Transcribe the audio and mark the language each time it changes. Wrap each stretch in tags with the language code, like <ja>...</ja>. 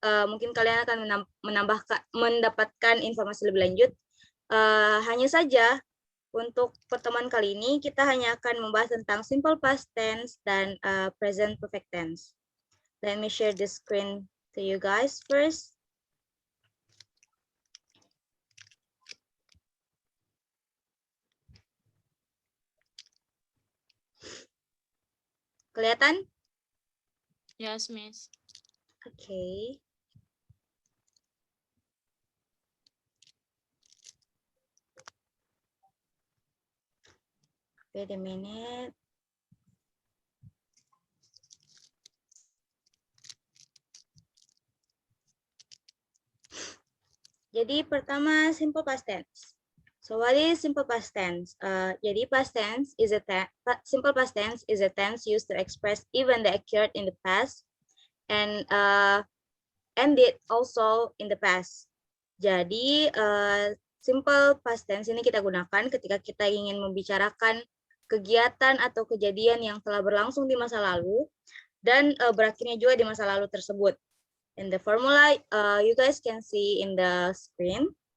<id>mungkin kalian akan mendapatkan informasi lebih lanjut. Hanya saja untuk pertemuan kali ini kita hanya akan membahas tentang simple past tense dan present perfect tense.</id> <en>Let me share the screen to you guys first.</en> <id>Kelihatan?</id> <en>Yes, Miss. Okay. Wait a minute.</en> <id>Jadi pertama simple past tense.</id> <en>So what is simple past tense?</en> <id>Jadi</id> <en>past tense is simple past tense is a tense used to express event that occurred in the past and ended also in the past.</en> <id>Jadi simple past tense ini kita gunakan ketika kita ingin membicarakan kegiatan atau kejadian yang telah berlangsung di masa lalu dan berakhirnya juga di masa lalu tersebut.</id> <en>And the formula you guys can see in the screen.</en>